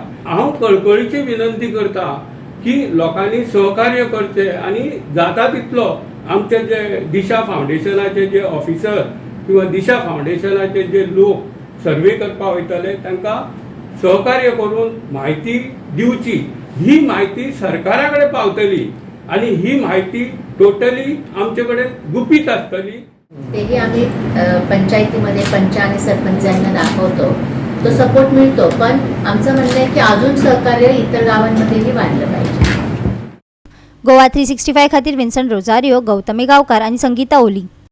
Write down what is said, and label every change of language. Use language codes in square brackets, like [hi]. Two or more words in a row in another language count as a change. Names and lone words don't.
[kok] हांव कळकळीची विनंती करता की लोकांनी सहकार्य करचें आनी जाता तितलो आमचे जे दिशा फाउंडेशनाचे जे ऑफिसर किंवा दिशा फाउंडेशनाचे जे लोक सर्वे करपाक वयतले तांकां सहकार्य करून म्हायती दिवची। ही म्हायती सरकारा कडेन पावतली आनी ही म्हायती टोटली आमचे कडेन गुपीत आसतली। [mr] तेही आम्ही पंचायतीमध्ये पंच आणि सरपंचांना दाखवतो, तो सपोर्ट मिळतो, पण आमचं म्हणणं आहे की अजून सहकार्य इतर गावांमध्येही वाढलं पाहिजे। [kok] गोवा 365 खातीर विन्संट रोजारियो, गौतमी गावकार आणि संगीता ओली।